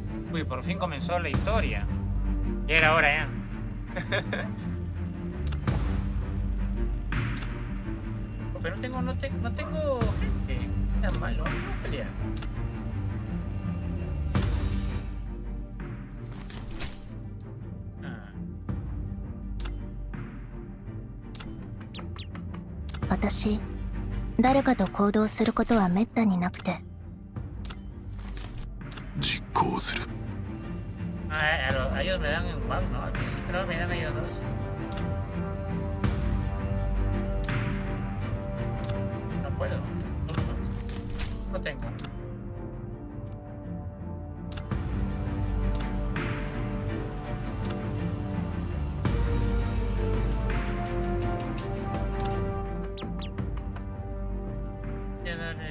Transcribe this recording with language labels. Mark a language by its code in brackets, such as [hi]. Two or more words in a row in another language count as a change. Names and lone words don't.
[es] Uy, por fin comenzó la historia. Ya era hora ya. Pero no tengo gente. Es malo, vamos a pelear. Ah. [ja] 私、誰かと行動することはめったになくて。実行する。 [es] A ellos me dan un bug, ¿no? Al principio no me dan ellos dos. No puedo. No tengo. Ya dale.